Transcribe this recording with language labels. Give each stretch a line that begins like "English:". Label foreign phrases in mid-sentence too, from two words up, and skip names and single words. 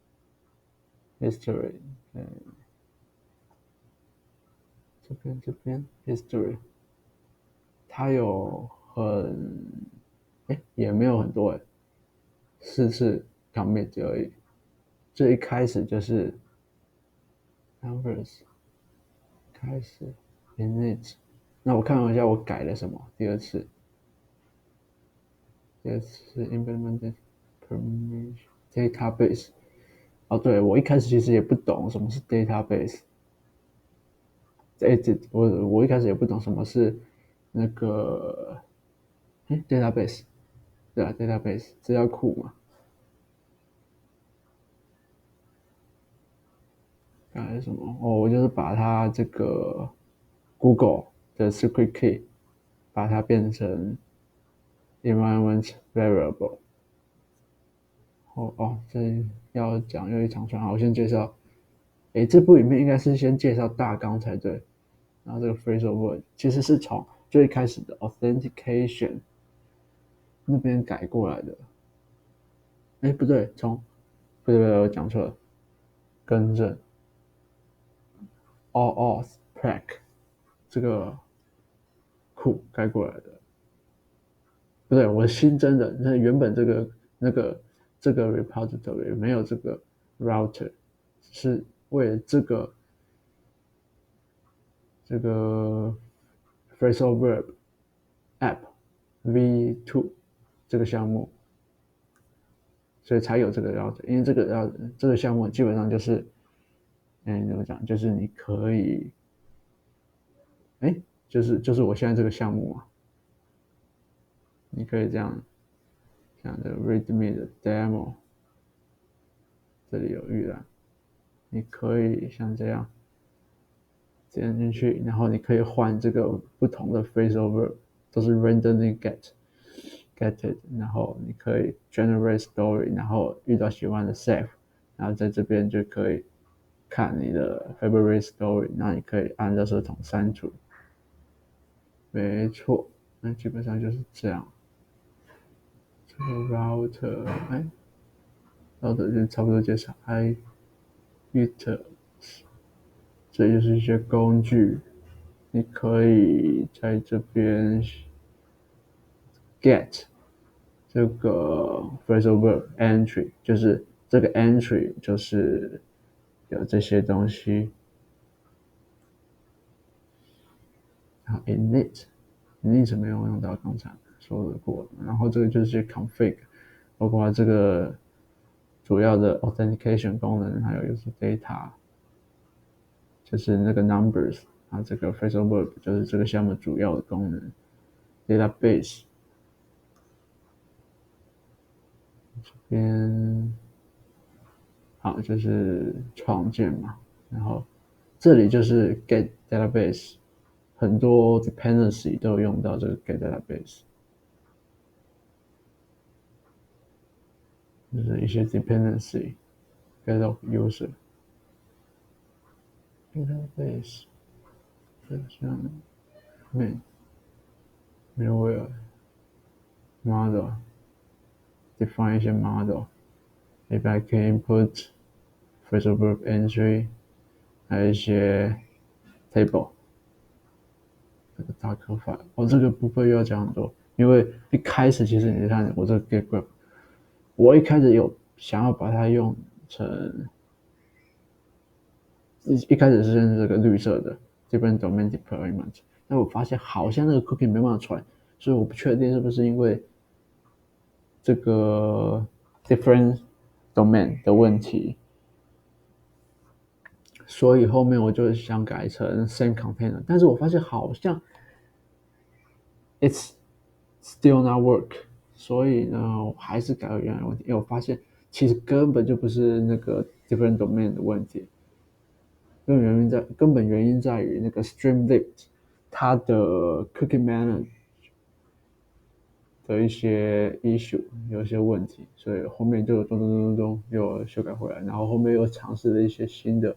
Chinese: 嗯，这边 history， 它有也没有很多4次 commit 而已。最一开始就是 numbers 开始 init， 那我看一下我改了什么。第二次
English: implemented permission database。
Chinese: 哦，对，我一开始其实也不懂什么是 database。我一开始也不懂什么是那个database， 对啊 database 资料库嘛。改什么？哦，我就是把它这个 Google 的
English: secret key
Chinese: 把它变成
English: environment variable。
Chinese: 这要讲又一长串，好，我先介绍。这部影片应该是先介绍大纲才对。然后这个
English: phrasal verb
Chinese: 其实是从最开始的 authentication 那边改过来的。不对，不对，我讲错了，更正
English: all auth prac
Chinese: 这个库改过来的。不对，我新增的，那原本这个 repository 没有这个 router， 是为了这个
English: phrasal verb app v2
Chinese: 这个项目，所以才有这个 router。因为这个项目基本上就是，怎么讲，就是你可以，就是我现在这个项目啊，你可以这样的 readme 的 demo， 这里有预览，你可以像这样点进去，然后你可以换这个不同的
English: phrasal verb，
Chinese: 都是
English: randomly get it，
Chinese: 然后你可以
English: generate story，
Chinese: 然后遇到喜欢的 save， 然后在这边就可以看你的
English: favorite story，
Chinese: 然后你可以按垃圾桶删除。没错，那基本上就是这样。这个 router 就差不多介绍。it 这就是一些工具，你可以在这边 get 这个
English: phrasal verb entry，
Chinese: 就是这个 entry 就是有这些东西。然后 init 没有用到刚才说的过，然后这个就是 config， 包括这个主要的 authentication 功能，还有就是 data， 就是那个 numbers， 然后这个
English: phrasal verb
Chinese: 就是这个项目主要的功能。database 这边好就是创建嘛，然后这里就是
English: get database，
Chinese: 很多 dependency 都有用到这个
English: get database，
Chinese: 就是一些
English: dependency get of user database，
Chinese: 这像
English: main middleware model define
Chinese: 一些
English: model API key input phrasal verb entry
Chinese: 还有一些 table 这个大科法这个部分又要讲很多，因为一开始其实你看我这个
English: get graph，
Chinese: 我一开始有想要把它用成一开始是用这个绿色的
English: different domain deployment，
Chinese: 但我发现好像那个 cookie 没办法传，所以我不确定是不是因为这个
English: different domain
Chinese: 的问题，所以后面我就想改成
English: same container，
Chinese: 但是我发现好像
English: it's still not work，
Chinese: 所以呢我还是改了原来的问题，因为我发现其实根本就不是那个
English: different domain
Chinese: 的问题，根本原因在于那个 Streamlit 它的
English: cookie manage
Chinese: 的一些 issue 有一些问题，所以后面就咚又修改回来，然后后面又尝试了一些新的，